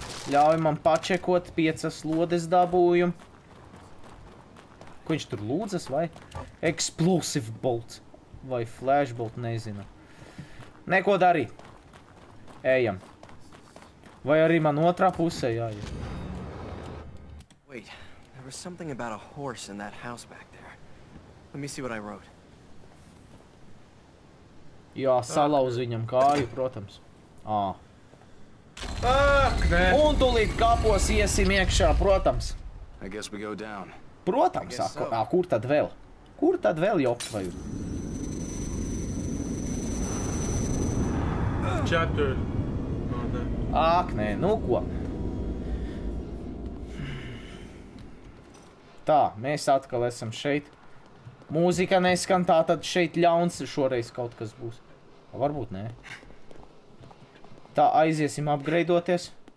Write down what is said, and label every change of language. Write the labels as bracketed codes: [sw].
[lv] Ļauj man pačekot 5 lodes dabūjumu. Ko viņš tur lūdzas, vai? Explosive bolt. Vai flashbolt, nezinu. Neko darīt. Ejam. Vai arī man otrā pusē jāiet? [en] Wait, there was something about a horse in that house back there. Let me see what I wrote. [lv] Jā, salauz viņam kāju, protams. Nē. Un tūlīt kapos iesim iekšā, protams. [en] I guess we go down. [lv] Protams, kur tad vēl? Kur tad vēl, joptvaju? 4. Nē, nu ko? Tā, mēs atkal esam šeit. Mūzika neskan, tā tad šeit ļauns šoreiz kaut kas būs. Varbūt nē. Tā, aiziesim upgradeoties.